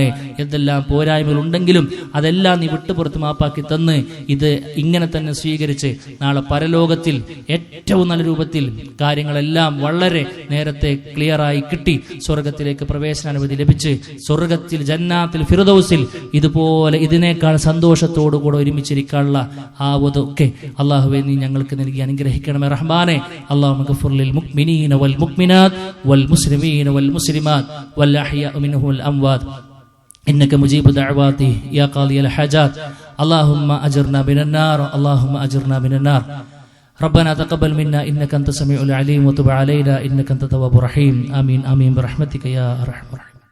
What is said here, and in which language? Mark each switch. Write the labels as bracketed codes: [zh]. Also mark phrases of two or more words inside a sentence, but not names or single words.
[ml] എന്തെല്ലാം പോരായ്മകൾ ഉണ്ടെങ്കിലും അതെല്ലാം നീ വിട്ടുപുറത്ത് മാപ്പാക്കി തന്ന് ഇത് ഇങ്ങനെ തന്നെ സ്വീകരിച്ച് നാളെ പരലോകത്തിൽ ഏറ്റവും നല്ല രൂപത്തിൽ കാര്യങ്ങളെല്ലാം വളരെ നേരത്തെ ക്ലിയറായി കിട്ടി സ്വർഗത്തിലേക്ക് പ്രവേശനാനുമതി ലഭിച്ച് സ്വർഗത്തിൽ ജന്നാത്തിൽ ഫിർദൗസിൽ ഇതുപോലെ ഇതിനേക്കാൾ സന്തോഷത്തോടുകൂടെ ഒരുമിച്ചിരിക്കാനുള്ള ആവതൊക്കെ അല്ലാഹുവേ നീ ഞങ്ങൾക്ക് നൽകി അനുഗ്രഹിക്കണമേ റഹ്മാനെ. [ar] اللهم اغفر للمؤمنين والمؤمنات والمسلمين والمسلمات والأحياء منهم والأموات إنك مجيب دعواتي يا قاضي الحاجات. اللهم أجرنا من النار اللهم أجرنا من النار. ربنا تقبل منا إنك أنت السميع العليم وتب علينا إنك أنت التواب الرحيم. آمين آمين برحمتك يا أرحم الراحمين.